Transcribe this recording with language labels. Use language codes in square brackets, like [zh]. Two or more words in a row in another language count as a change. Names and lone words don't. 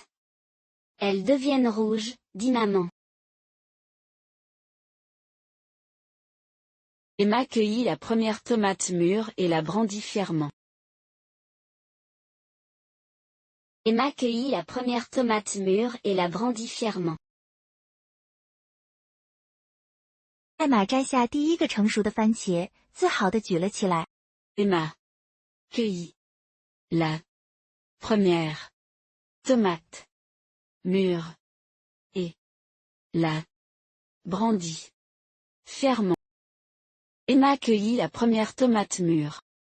[fr] Elles deviennent rouges, dit maman. Emma cueillit la première tomate mûre et la brandit fièrement. Emma cueillit la première tomate mûre et la brandit fièrement. [zh] 艾玛摘下第一个成熟的番茄，自豪地举了起来。 [fr] Emma cueillit la première tomate mûre et la brandit fièrement. Emma cueillit la première tomate mûre.